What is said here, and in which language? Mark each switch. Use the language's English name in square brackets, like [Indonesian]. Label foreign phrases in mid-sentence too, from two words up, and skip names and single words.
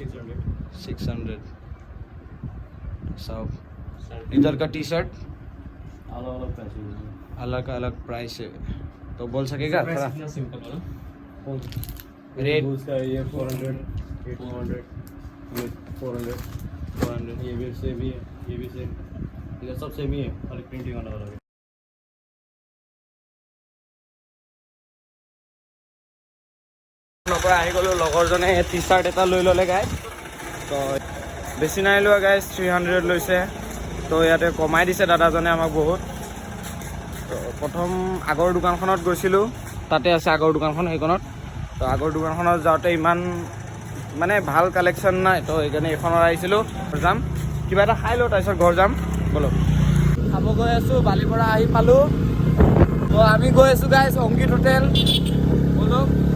[Hindi] 600 सब इधर का टी शर्ट अलग प्राइस है तो बोल सकेगा थोड़ा सिंपल वाला कौन रेट उसका ये 400 800 ये 400 ये भी सेम ही है ये भी सेम ये सब सेम ही है खाली प्रिंटिंग वाला वाला [Assamese] পৰা আহি গ'লোঁ লগৰজনে টি চাৰ্ট এটা লৈ ল'লে গাইজ তো বেছি নাই লোৱা গাইজ 300 লৈছে তো ইয়াতে কমাই দিছে দাদাজনে আমাক বহুত তো প্ৰথম আগৰ দোকানখনত গৈছিলোঁ তাতে আছে আগৰ দোকানখন সেইখনত তো আগৰ দোকানখনত যাওঁতে ইমান মানে ভাল কালেকশ্যন নাই তো সেইকাৰণে এইখনত আহিছিলোঁ যাম কিবা এটা খাই লওঁ তাৰপিছত ঘৰ যাম বলক খাব গৈ আছোঁ বালিৰ পৰা আহি পালোঁ তো আমি গৈ আছোঁ গাইজ অংকিত হোটেল বলক